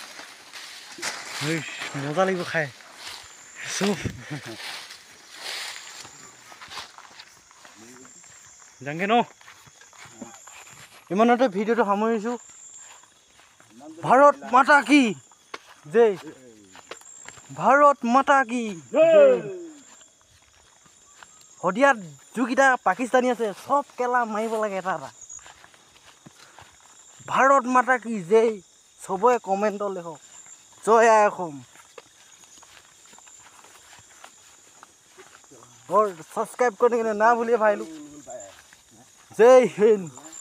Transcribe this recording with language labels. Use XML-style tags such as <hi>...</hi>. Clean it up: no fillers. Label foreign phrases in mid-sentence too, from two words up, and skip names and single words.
<as>মজা লাগিব খাই চব যাংগে ন ইমানতে ভিডিঅ'টো সামৰিছোঁ</as> <hi>भारत माता की जय भारत माता की</hi> <as>শদিয়াত যিকেইটা পাকিস্তানী আছে চব কেলা মাৰিব লাগে এটা</as> <hi>भारत माता की जय</hi> <as>চবৰে কমেণ্টত লিখক জয় আই অসম</as> <hi>और सब्सक्राइब करने के लिए ना भूलिए भाई लोग जय हिंद।</hi>